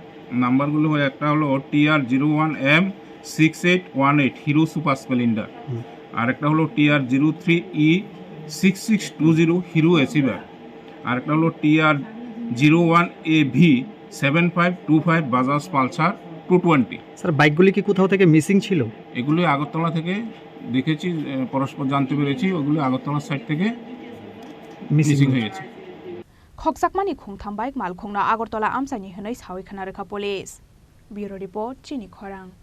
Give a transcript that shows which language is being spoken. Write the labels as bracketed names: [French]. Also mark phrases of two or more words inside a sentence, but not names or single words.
[Bangla] নাম্বারগুলো একটা হলো TR01M6818 হিরো সুপার স্প্লেন্ডার আর একটা হলো TR03E6620 হিরো এসিভার আর একটা হলো TR01AB 7525 বাজাজ পালসার 220 স্যার বাইকগুলি কি কোথাও থেকে মিসিং ছিল এগুলো আগরতলা থেকে দেখেছি পরস্পর জানতে পেরেছি ওগুলো আগরতলা সাইড থেকে মিসিং হয়ে গেছে [Kok Borok] खगजाकमानि खुंथाम बाइक मालखुंना आगरतला आमसाइनि हनै सावै खोनारोखा [English] police bureau report [Kok Borok] चिनि खरां